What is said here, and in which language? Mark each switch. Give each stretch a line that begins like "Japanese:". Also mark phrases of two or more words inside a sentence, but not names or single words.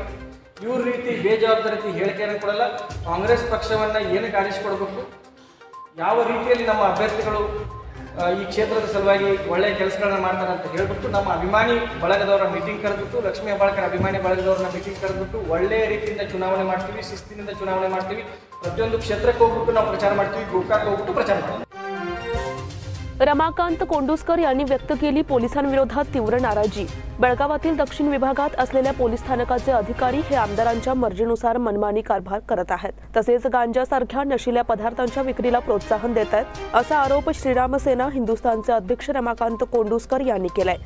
Kannada: ಇವ್ರ ರೀತಿ ಬೇಜವಾಬ್ದಾರಿ ಹೇಳಿಕೆಯನ್ನು ಕೊಡಲ್ಲ. ಕಾಂಗ್ರೆಸ್ ಪಕ್ಷವನ್ನು ಏನಕ್ಕೆ ಆರಿಸಿಕೊಡ್ಬೇಕು, ಯಾವ ರೀತಿಯಲ್ಲಿ ನಮ್ಮ ಅಭ್ಯರ್ಥಿಗಳು ಈ ಕ್ಷೇತ್ರದ ಸಲುವಾಗಿ ಒಳ್ಳೆಯ ಕೆಲಸಗಳನ್ನ ಮಾಡ್ತಾರೆ ಅಂತ ಹೇಳ್ಬಿಟ್ಟು ನಮ್ಮ ಅಭಿಮಾನಿ ಬಳಗದವರ ಮೀಟಿಂಗ್ ಕರೆದ್ಬಿಟ್ಟು, ಲಕ್ಷ್ಮೀ ಹೆಬ್ಬಾಳ್ಕರ್ ಅಭಿಮಾನಿ ಬಳಗದವ್ರನ್ನ ಮೀಟಿಂಗ್ ಕರೆದ್ಬಿಟ್ಟು ಒಳ್ಳೆಯ ರೀತಿಯಿಂದ ಚುನಾವಣೆ ಮಾಡ್ತೀವಿ, ಶಿಸ್ತಿನಿಂದ ಚುನಾವಣೆ ಮಾಡ್ತೀವಿ. ಪ್ರತಿಯೊಂದು ಕ್ಷೇತ್ರಕ್ಕೆ ಹೋಗ್ಬಿಟ್ಟು ನಾವು ಪ್ರಚಾರ ಮಾಡ್ತೀವಿ, ಗೋಕಾಕ್ ಹೋಗ್ಬಿಟ್ಟು ಪ್ರಚಾರ ಮಾಡ್ತೀವಿ.
Marathi: रमाकांत कोंडुस्कर यांनी व्यक्त केली पोलिसांविरोधात तीव्र नाराजी. बेळगावातील दक्षिण विभागात असलेल्या पोलीस स्थानकाचे अधिकारी हे आमदारांच्या मर्जीनुसार मनमानी कारभार करत आहेत, तसेच गांजासारख्या नशिल्या पदार्थांच्या विक्रीला प्रोत्साहन देत आहेत, असा आरोप श्रीराम सेना हिंदुस्थानचे अध्यक्ष रमाकांत कोंडुस्कर यांनी केलाय.